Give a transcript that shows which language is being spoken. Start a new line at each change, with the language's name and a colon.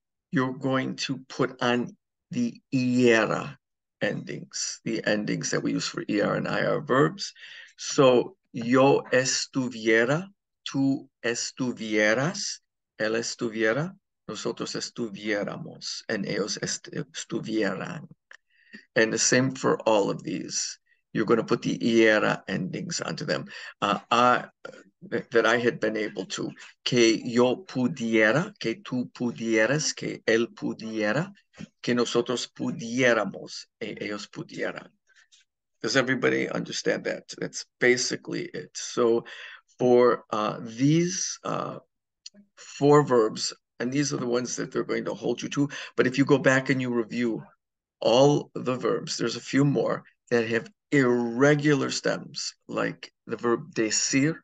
English: You're going to put on the iera endings, the endings that we use for ER and IR verbs.
Spanish: So, yo estuviera, tú estuvieras, él estuviera, nosotros estuviéramos, and ellos estuvieran.
English: And the same for all of these. You're going to put the iera endings onto them. That I had been able to.
Spanish: Que yo pudiera, que tú pudieras, que él pudiera, que nosotros pudiéramos, ellos pudieran.
English: Does everybody understand that? That's basically it. So for these 4 verbs, and these are the ones that they're going to hold you to, but if you go back and you review all the verbs, there's a few more that have irregular stems, like the verb decir.